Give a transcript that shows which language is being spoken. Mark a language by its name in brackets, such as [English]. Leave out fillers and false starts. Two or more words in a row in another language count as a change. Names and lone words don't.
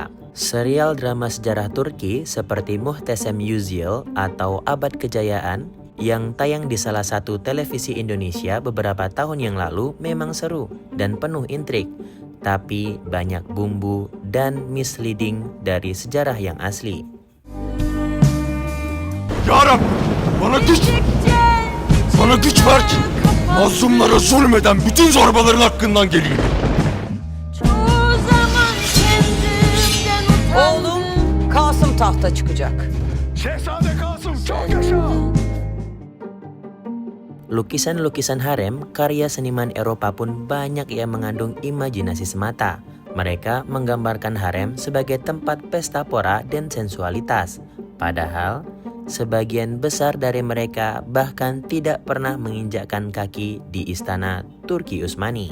[Indonesian] Serial drama sejarah Turki seperti Muhteşem Yüzyıl atau Abad Kejayaan yang tayang di salah satu televisi Indonesia beberapa tahun yang lalu memang seru dan penuh intrik, tapi banyak bumbu dan misleading dari sejarah yang asli. [Turkish] Ya Rab, bana güç ver ki mazlumlara zulmeden bütün zorbaların hakkından geleyim. Oğlum Kasım tahta çıkacak. Şehzade Kasım çok yaşa. [Indonesian] Lukisan-lukisan harem karya seniman Eropa pun banyak yang mengandung imajinasi semata. Mereka menggambarkan harem sebagai tempat pesta pora dan sensualitas. Padahal, sebagian besar dari mereka bahkan tidak pernah menginjakkan kaki di istana Turki Utsmani.